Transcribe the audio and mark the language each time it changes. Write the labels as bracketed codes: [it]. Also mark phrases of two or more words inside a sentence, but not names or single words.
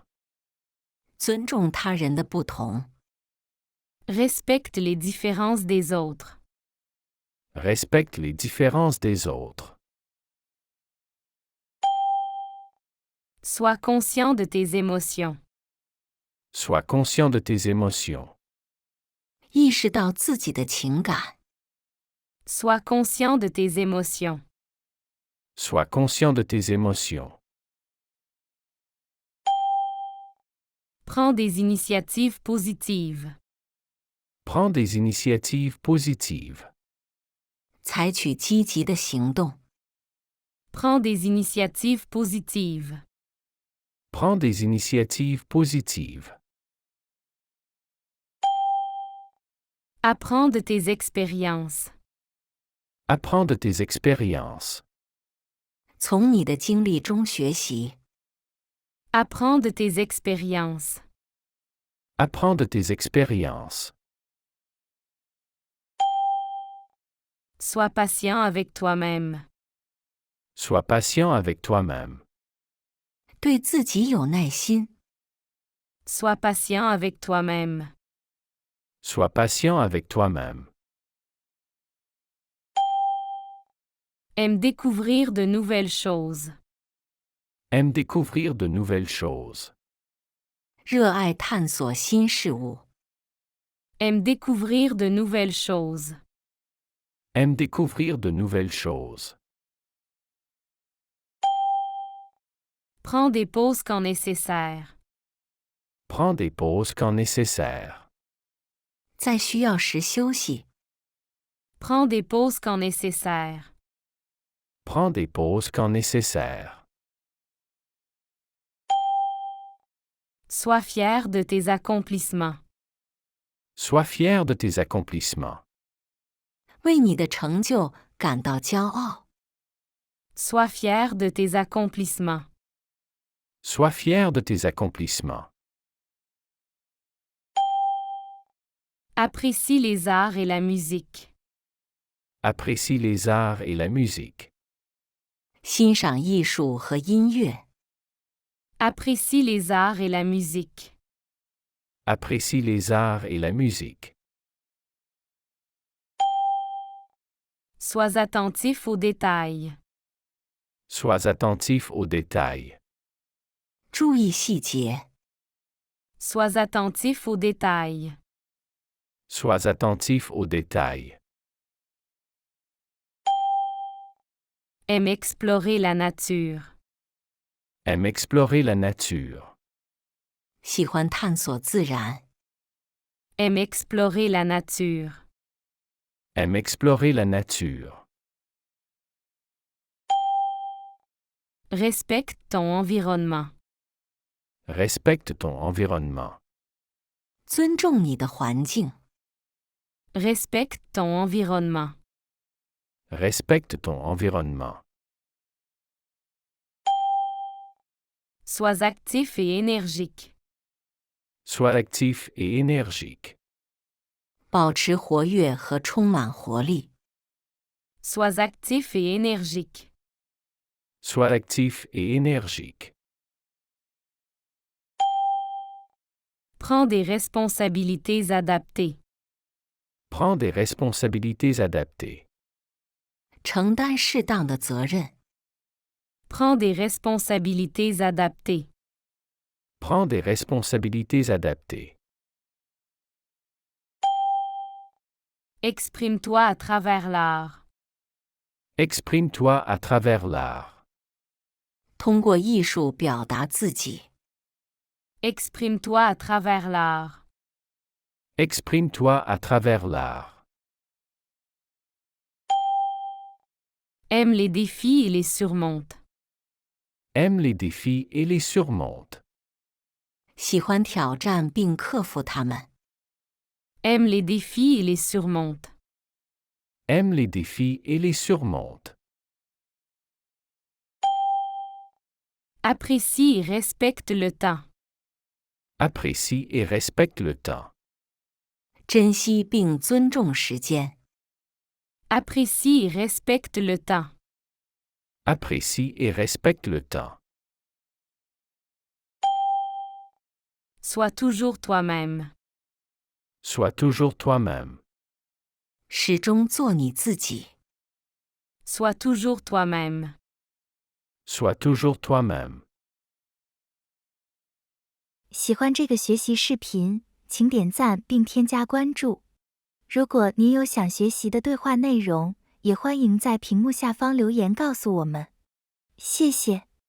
[zh] 尊重他人的不同。 [fr] Respecte les différences des autres. Respecte les différences des autres. Sois conscient de tes émotions. Sois conscient de tes émotions. [zh] 意识到自己的情感。 [fr] Sois conscient de tes émotions. Sois conscient de tes émotions. Prends des initiatives positives. Prends des initiatives positives. [zh] 采取积极的行动。 [fr] Prends des initiatives positives. Prends des initiatives positives. Apprends de tes expériences. Apprends de tes expériences. [zh] 从你的经历中学习。 [fr] Apprends de tes expériences. Apprends de tes expériences. Sois patient avec toi-même. Sois patient avec toi-même. [zh] 对自己有耐心。 [fr] Sois patient avec toi-même. Sois patient avec toi-même. Aime découvrir de nouvelles choses. Aime découvrir de nouvelles choses. [zh] 热爱探索新事物。 [fr] Aime découvrir de nouvelles choses. Aime découvrir de nouvelles choses. Prends des pauses quand nécessaire. Prends des pauses quand nécessaire. [zh] 在需要时休息。 [fr] Prends des pauses quand nécessaire. Prends des pauses quand nécessaire. Sois fier de tes accomplissements. Sois fier de tes accomplissements. [zh] 为你的成就感到骄傲。 [fr] Sois fier de tes accomplissements. Sois fier de tes accomplissements. Apprécie les arts et la musique. Apprécie les arts et la musique. [zh] 欣赏艺术和音乐。 [fr] Apprécie les arts et la musique. Apprécie les arts et la musique. Sois attentif aux détails. Sois attentif aux détails. [zh] 注意细节， [fr] Sois attentif aux détails. Sois attentif aux détails. Aime explorer la nature. Aime explorer la nature. [zh] 喜欢探索自然， [fr] Aime explorer la nature. Aime explorer la nature. Respecte ton environnement. Respecte ton environnement. [zh] 尊重你的环境， [fr] Respecte ton environnement. Respecte ton environnement. Sois actif et énergique. Sois actif et énergique. [zh] 保持活跃和充满活力， [fr] Sois actif et énergique. Sois actif et énergique. Prends des responsabilités adaptées. Prends des responsabilités adaptées. [zh] 承担适当的责任， [fr] Prends des responsabilités adaptées. Prends des responsabilités adaptées. Exprime-toi à travers l'art. Exprime-toi à travers l'art. [zh] 通过艺术表达自己， [fr] Exprime-toi à travers l'art. Exprime-toi à travers l'art. Aime les défis et les surmonte. Aime les défis et les surmonte. [zh] 喜欢挑战并克服它们， [fr] Aime les défis et les surmonte. Aime les défis et les surmonte. Apprécie et respecte le temps. Apprécie et respecte le temps. [zh] 珍惜并尊重时间， [fr] Apprécie et respecte le temps. Apprécie et respecte le temps. Sois toujours toi-même. Sois toujours toi-même. [zh] 始终做你自己， [fr] Sois toujours toi-même. Sois toujours toi-même. [zh] 喜欢这个学习视频，请点赞并添加关注。如果您有想学习的对话内容，也欢迎在屏幕下方留言告诉我们。谢谢。